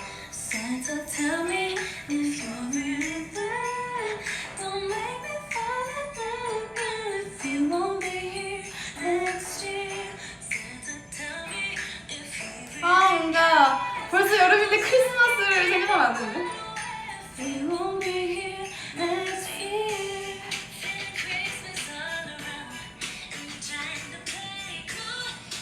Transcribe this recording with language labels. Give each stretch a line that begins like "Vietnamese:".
English: Santa, tell me if you're really there. Don't make me fall in love if you won't be here next year. Santa, tell me if you really
Korean: 뭔가 벌써 여름인데 크리스마스를 생각하면 안 되는데?
English: If you won't be here next year. Christmas all around and you're trying to play cool.